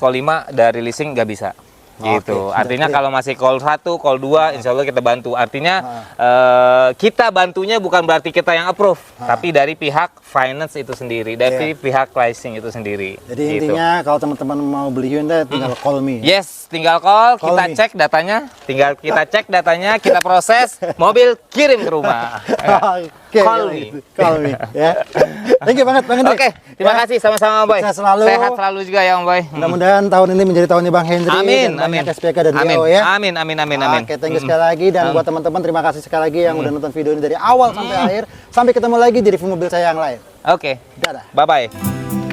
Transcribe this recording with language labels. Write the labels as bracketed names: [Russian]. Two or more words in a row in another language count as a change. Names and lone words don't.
[Indonesian] call 5 dari leasing nggak bisa. Gitu. Artinya kalau masih call 1, call 2, insya Allah kita bantu. Artinya kita bantunya bukan berarti kita yang approve, tapi dari pihak finance itu sendiri, dari pihak pricing itu sendiri. Jadi gitu. intinya kalau teman-teman mau beli Hyundai tinggal [English] call me. [Indonesian] Yes, tinggal call kita me. cek datanya, kita proses, mobil kirim ke rumah. Oke, [English] Call me. Call me [Indonesian] ya. [English] Thank you [Indonesian] banget Bang Henry. Oke, terima kasih sama-sama Om Boy. Sehat selalu. Sehat selalu juga ya Om Boy. Mudah-mudahan tahun ini menjadi tahunnya Bang Henry. Amin, dan amin. banyak SPK dan Amin, DO ya. amin. Oke, [English] thank you [Indonesian] sekali lagi dan buat teman-teman terima kasih sekali lagi yang udah nonton video ini dari awal sampai akhir. Sampai ketemu lagi di review mobil saya yang lain. Oke. Dadah. Bye-bye.